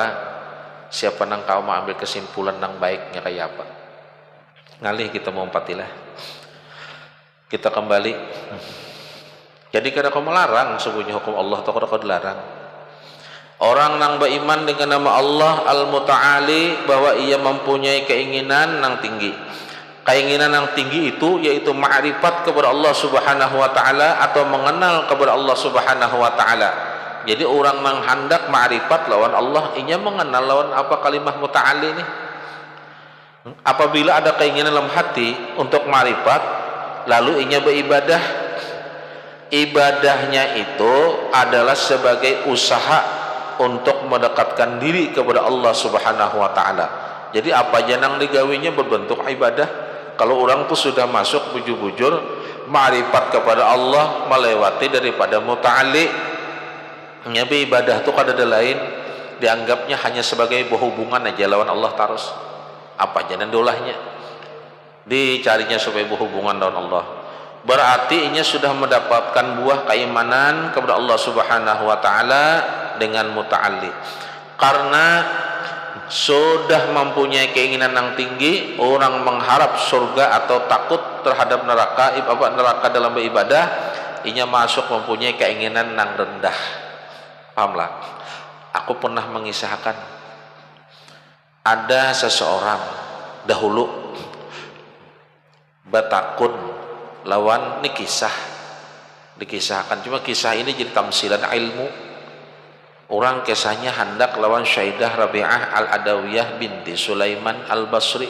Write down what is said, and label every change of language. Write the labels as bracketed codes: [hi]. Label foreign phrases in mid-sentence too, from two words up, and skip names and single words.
[bjn] Siapa nang kau mau ambil kesimpulan nang baiknya kayak apa? Ngalih kita mau empatilah. [id] Kita kembali. [bjn] Jadi kada kau melarang sebenarnya hukum Allah atau kada kau dilarang. Orang nang beriman dengan nama Allah Al-Muta'ali bahwa ia mempunyai keinginan nang tinggi. [id] Keinginan yang tinggi itu yaitu ma'rifat kepada Allah [ar] سبحانه وتعالى [id] atau mengenal kepada Allah [ar] سبحانه وتعالى. [bjn] Jadi orang menghendak ma'rifat lawan Allah, inya mengenal lawan apa kalimah muta'ali ini. Apabila ada keinginan dalam hati untuk ma'rifat, lalu inya beribadah. [id] Ibadahnya itu adalah sebagai usaha untuk mendekatkan diri kepada Allah [ar] سبحانه وتعالى. [bjn] Jadi apa janang digawinya berbentuk ibadah. Kalau orang tuh sudah masuk bujur-bujur ma'rifat kepada Allah melewati daripada muta'alli, nyabi ibadah tuh kada ada lain, dianggapnya hanya sebagai berhubungan aja lawan Allah terus. Apa jangan dolahnya dicarinya supaya berhubungan dengan Allah. Berarti inya sudah mendapatkan buah keimanan kepada Allah [ar] سبحانه وتعالى [bjn] dengan muta'alli. Karena sudah mempunyai keinginan yang tinggi, orang mengharap surga atau takut terhadap neraka dalam beribadah, inya masuk mempunyai keinginan yang rendah. [id] Pahamlah? [bjn] Aku pernah mengisahkan ada seseorang dahulu batakun lawan ini kisah dikisahkan, cuma kisah ini jadi tamsilan ilmu. Orang kisahnya hendak lawan Syaidah Rabi'ah Al-Adawiyah binti Sulaiman Al-Basri.